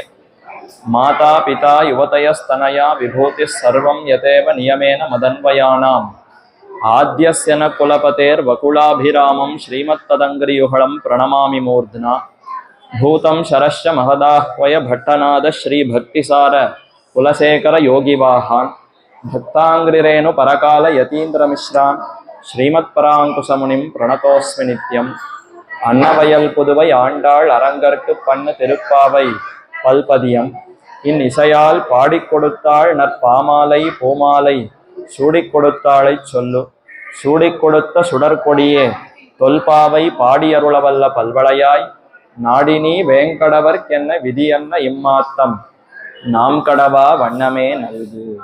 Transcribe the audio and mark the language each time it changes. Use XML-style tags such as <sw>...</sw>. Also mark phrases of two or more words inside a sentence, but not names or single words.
<sa>माता पिता युवतयस्तनया विभूतिः सर्वं यतेव नियमेन मदन्वयानाम् आद्यस्य न कुलपतेर्वकुलाभिरामं श्रीमत्तदङ्घ्रियुगलं प्रणमामि मूर्ध्ना। भूतं शरश्च महदाह्वय भट्टनाद श्रीभक्तिसार कुलशेखर योगिवाहान् भक्ताङ्घ्रिरेणु परकाल यतीन्द्रमिश्रान् श्रीमत्पराङ्कुशमुनिं प्रणतोऽस्मि नित्यम्।</sa> <ta>अन्नवयल पुதுவை ஆண்டாள் அரங்கற்கு பண்ணு திருப்பாவை பல்பதியம் இன் இசையால் பாடிக் கொடுத்தாள் நற்பாமாலை பூமாலை சூடிக் கொடுத்தாளை சொல்லு. சூடிக் கொடுத்த சுடற்கொடியே தொல்பாவை பாடியருளவல்ல பல்வளையாய் நாடினி வேங்கடவர்க்கென்ன விதியன்ன இம்மாத்தம் நாம் கடவா வண்ணமே நல்கு.</ta>